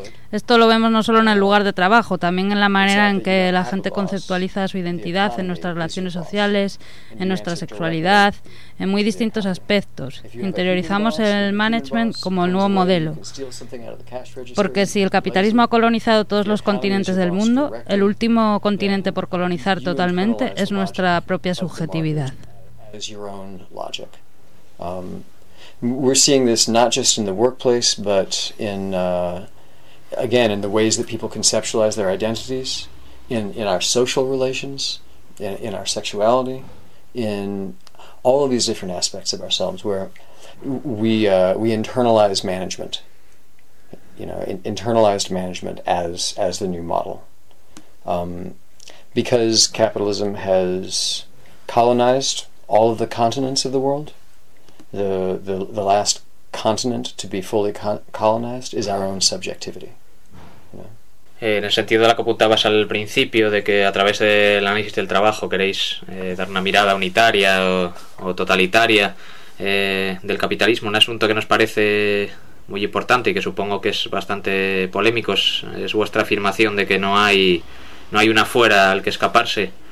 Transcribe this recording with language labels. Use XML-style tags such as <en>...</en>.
<es>Esto lo vemos no solo en el lugar de trabajo, también en la manera en que la gente conceptualiza su identidad, en nuestras relaciones sociales, en nuestra sexualidad, en muy distintos aspectos. Interiorizamos el management como el nuevo modelo. Porque si el capitalismo ha colonizado todos los continentes del mundo, el último continente por colonizar totalmente es nuestra propia subjetividad.</es> <en>Is your own logic. We're seeing this not just in the workplace, but in, again, in the ways that people conceptualize their identities, in our social relations, in our sexuality, in all of these different aspects of ourselves, where we internalize management, you know, internalized management as the new model. Because capitalism has colonized all of the continents of the world, the last continent to be fully colonized is our own subjectivity. You know?</en> <es>En el sentido de la que apuntabas al principio, de que a través del análisis del trabajo queréis dar una mirada unitaria o totalitaria del capitalismo, un asunto que nos parece muy importante y que supongo que es bastante polémico, es vuestra afirmación de que no hay una fuera al que escaparse.</es>